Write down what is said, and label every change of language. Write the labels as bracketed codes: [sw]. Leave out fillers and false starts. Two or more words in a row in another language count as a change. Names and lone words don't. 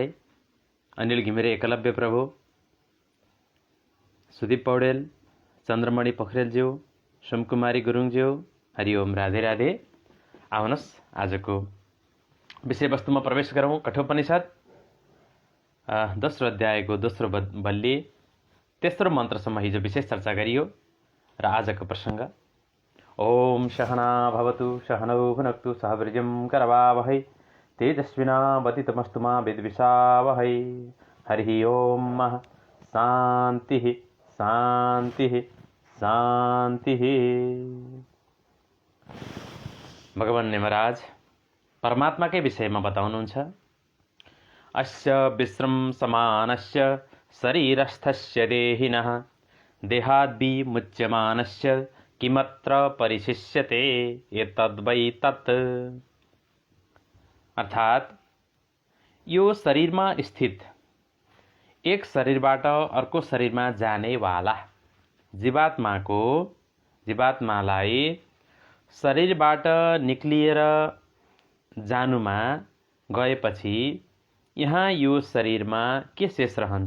[ne] अनिल घिमिरे एकलव्य प्रभु, सुदीप पौडेल, चन्द्रमणि पोखरेलज्यू, सोमकुमारी गुरुङज्यू, हरिओम, राधे राधे। आउनुहोस् आजको विषयवस्तुमा प्रवेश गरौँ। कठोपनिषद दोस्रो अध्यायको दोस्रो बल्ली तेस्रो मन्त्रसम्म हिजो विशेष चर्चा गरियो र आजको प्रसङ्ग [sa] ओम सहना भवतु सहनौ भुनक्तु सह वीर्यं करवावहै तेजस्विनावधीतमस्तु मा विद्विषावहै। हरिः ओम शान्तिः शान्तिः शान्तिः। [ne] भगवान यमराज परमात्माकै विषयमा बताउनुहुन्छ। [sa] अस्य विश्रम समानस्य शरीरस्थस्य देहिनः देहाद्विमुच्यमानस्य किमत्र परिशिष्यते एतद्वै तत्। [ne] अर्थात यो शरीरमा स्थित एक शरीरबाट अर्को शरीरमा जानेवाला जीवात्मालाई शरीरबाट निक्लिएर जानुमा गएपछि यहाँ यो शरीरमा के शेष रहन्छ?